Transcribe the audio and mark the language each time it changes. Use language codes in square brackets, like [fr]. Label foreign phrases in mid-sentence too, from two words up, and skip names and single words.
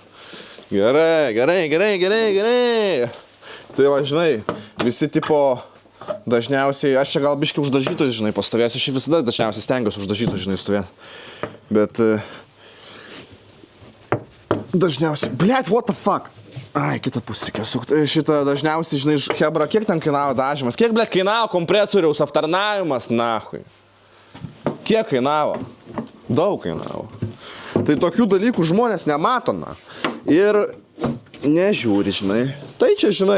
[lt] Gerai. Tai va, žinai, visi tipo dažniausiai, aš čia gal biškai uždažytus, žinai, pastovėsiu, aš visada dažniausiai stengiuosi uždažytus, žinai, stovėti. Bet dažniausiai, blėt, [en] what the fuck? [lt] Ai, kitą pusę reikia sukti. Šitą dažniausiai, žinai, Hebra, kiek ten kainavo dažymas? Kiek, blėt, kainavo kompresoriaus aptarnavimas, nahui? Kiek kainavo? Daug kainavo. Tai tokių dalykų žmonės nemato, na. Ir nežiūri, žinai. Tai čia, žinai.